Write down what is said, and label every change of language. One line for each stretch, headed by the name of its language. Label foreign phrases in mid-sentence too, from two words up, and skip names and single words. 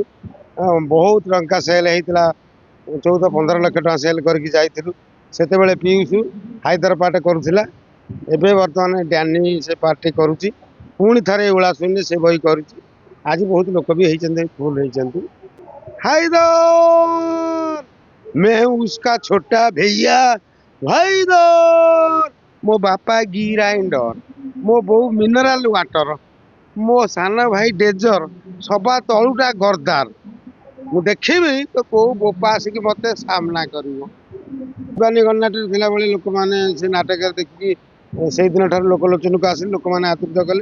Odia: ବହୁତ ଟଙ୍କା ସେଲ୍ ହେଇଥିଲା, 14-15 ଲକ୍ଷ ଟଙ୍କା ସେଲ୍ କରିକି ଯାଇଥିଲୁ। ସେତେବେଳେ ପିୟୁଷ ହାଇଦର ପାର୍ଟ କରୁଥିଲା। ଏବେ ବର୍ତ୍ତମାନ ଡ୍ୟାନି ସେ ପାର୍ଟଟି କରୁଛି। ପୁଣି ଥରେ ଏଇଭଳିଆ ଶୁଣିଲେ ସେ ବହି କରୁଛି। ଆଜି ବହୁତ ଲୋକ ବି ହେଇଛନ୍ତି, ଫୁଲ ହେଇଛନ୍ତି।
Hindi: ହାଇଦର मैं उसका छोटा भैया भाईदर,
Odia: ମୋ ବାପା ଗ୍ରାଇଣ୍ଡର, ମୋ ବୋଉ
English: mineral water,
Odia: ମୋ ସାନ ଭାଇ ଡେଜର, ସବା ତଳୁଟା ଗର୍ଦାର। ମୁଁ ଦେଖିବି ତ କୋଉ ବୋପା ଆସିକି ମତେ ସାମ୍ନା କରିବ। ଶିବାନୀ ଗଣନାଟ୍ୟରେ ଥିଲାବେଳେ ଲୋକମାନେ ସେ ନାଟକରେ ଦେଖିକି ସେଇଦିନ ଠାରୁ ଲୋକଲୋଚନକୁ ଆସିଲେ, ଲୋକମାନେ ଆଦୃତ କଲେ।